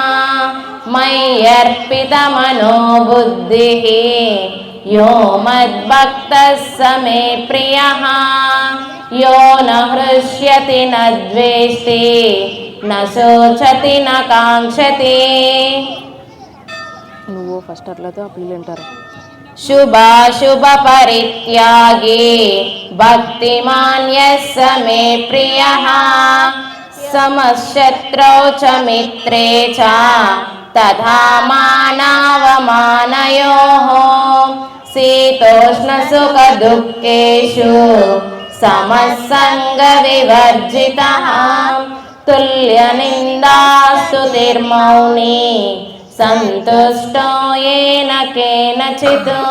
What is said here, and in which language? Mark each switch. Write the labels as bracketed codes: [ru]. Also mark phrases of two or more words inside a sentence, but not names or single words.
[sa] मय्यर्पितमनो बुद्धिः यो मद्भक्तः स मे प्रियः यो न हृष्यति न द्वेष्टि न शोचति न काङ्क्षति [te] నువ్వు ఫస్ట్ అట్లయితే ఆ పిల్లలు అంటారు [sa] शुभाशुभ परित्यागी भक्तिमान् यः स मे प्रियः समशत्रौ च मित्रे च तथा मानावमानयोः शीतोष्णसुखदुःखेषु समसङ्गविवर्जितः तुल्यनिन्दास्तुतिर्मौनी सन्तुष्टो येन केनचित्